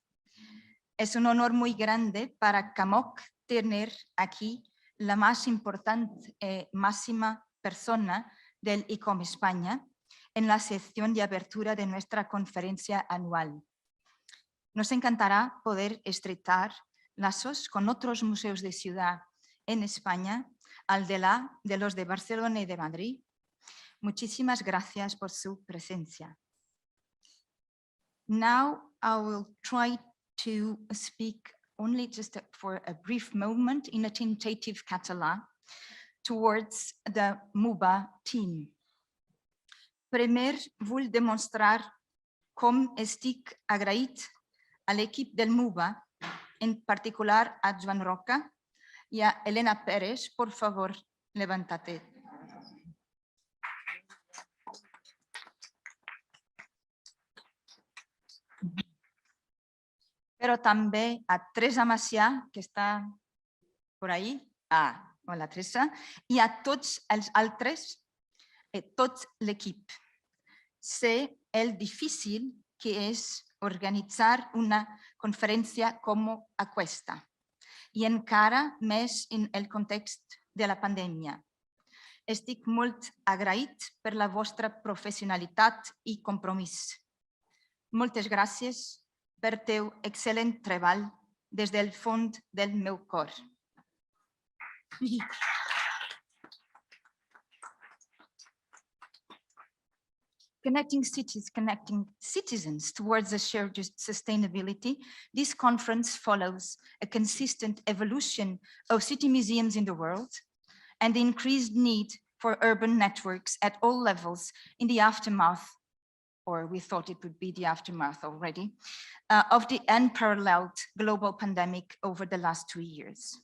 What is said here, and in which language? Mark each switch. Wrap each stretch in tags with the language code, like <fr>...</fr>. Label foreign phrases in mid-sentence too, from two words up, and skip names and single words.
<es>Es un honor muy grande para CAMOC tener aquí la más importante, máxima persona del ICOM España en la sesión de apertura de nuestra conferencia anual. Nos encantará poder estrechar lazos con otros museos de ciudad en España, al de los de Barcelona y de Madrid. Muchísimas gracias por su presencia.</es> <en>Now I will try to speak only just for a brief moment in a tentative Catalan towards the MUBA team.</en> <ca>Primer, vull demostrar com estic agraït a l'equip del MUBA, en particular a Joan Roca y a Elena Pérez.</ca> <es>Por favor, levántate.</es> <ca>Pero també a Teresa Macià, que està</ca> <es>por ahí.</es> <ca>Hola, Teresa. I a tots els altres, tot l'equip. Sé el difícil que és organitzar una conferència com aquesta, i encara més en el context de la pandèmia. Estic molt agraït per la vostra professionalitat i compromís. Moltes gràcies per teu excel·lent treball des del fons del meu cor.</ca> <en>Connecting cities, connecting citizens towards a shared sustainability, this conference follows a consistent evolution of city museums in the world and the increased need for urban networks at all levels in the aftermath, or we thought it would be the aftermath already, of the unparalleled global pandemic over the last 2 years.</en>